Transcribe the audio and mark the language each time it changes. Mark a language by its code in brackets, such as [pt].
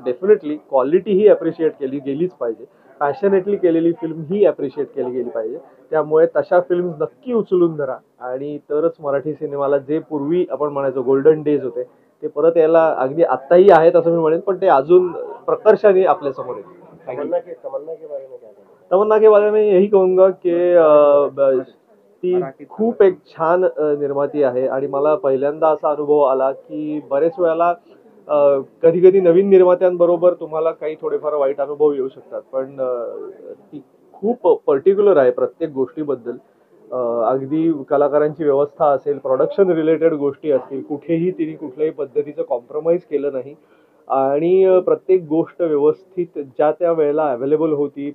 [mr] Definitely quality ही appreciate केली गेलीच पाहिजे, पॅशनेटली केलेली फिल्म ही अप्रिशिएट केली गेली पाहिजे. त्यामुळे तशा फिल्म नक्की उचलून धरा आणि तरच मराठी सिनेमाला जे पूर्वी आपण म्हणायचो गोल्डन डेज होते ते परत यायला अगदी आत्ताही आहेत असं मी म्हणेन, पण ते अजून प्रकर्षाने आपल्या समोर येतील. [hi] तमन्ना के बारे में क्या कहना? तमन्ना के बारे में यही कहूंगा [mr] की ती खूप एक छान निर्माती आहे. आणि मला पहिल्यांदा असा अनुभव आला की बरेच वेळेला कधी कधी नवीन निर्मात्यांबरोबर तुम्हाला काही थोडेफार वाईट अनुभव येऊ शकतात, पण ती खूप पर्टिक्युलर आहे प्रत्येक गोष्टीबद्दल. अगदी कलाकारांची व्यवस्था असेल, प्रोडक्शन रिलेटेड गोष्टी असतील, कुठेही तिने कुठल्याही पद्धतीचं कॉम्प्रोमाइज केलं नाही आणि प्रत्येक गोष्ट व्यवस्थित ज्या त्या वेळेला अवेलेबल होती.